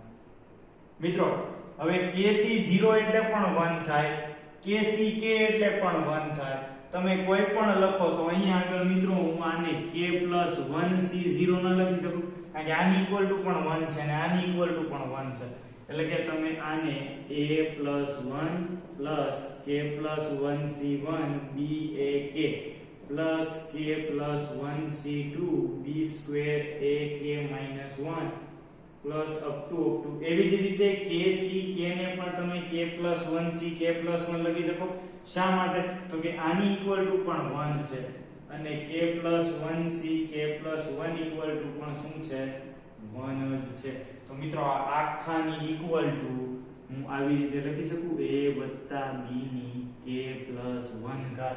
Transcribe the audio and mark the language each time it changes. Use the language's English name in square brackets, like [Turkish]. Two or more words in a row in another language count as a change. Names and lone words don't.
[Gujarati] મિત્રો હવે kc0 એટલે પણ 1 થાય, kck એટલે પણ 1 થાય. તમે કોઈ પણ લખો તો અહીંયા આગળ મિત્રો હું આને k plus 1c0 ન લખી શકું, કારણ કે આની [English] equal to [Gujarati] પણ 1 છે અને આની [English] equal to [Gujarati] પણ 1 છે. એટલે કે તમે આને [English] a plus 1 plus k plus 1c1 bak plus k plus 1c2 b square ak minus 1 plus up to [Gujarati] એવી જ રીતે kck ને પણ તમે [English] k plus 1c k plus 1 [Gujarati] લખી શકો. શા માટે? તો કે આની [English] equal to [Gujarati] પણ 1 છે અને [English] k plus 1c k plus 1 equal to [Gujarati] પણ શું છે? 1 જ છે. તો મિત્રો આ આખાની [English] equal to [Gujarati] હું આવી રીતે લખી શકું a + b ની [English] k plus 1 [Gujarati] ઘાત.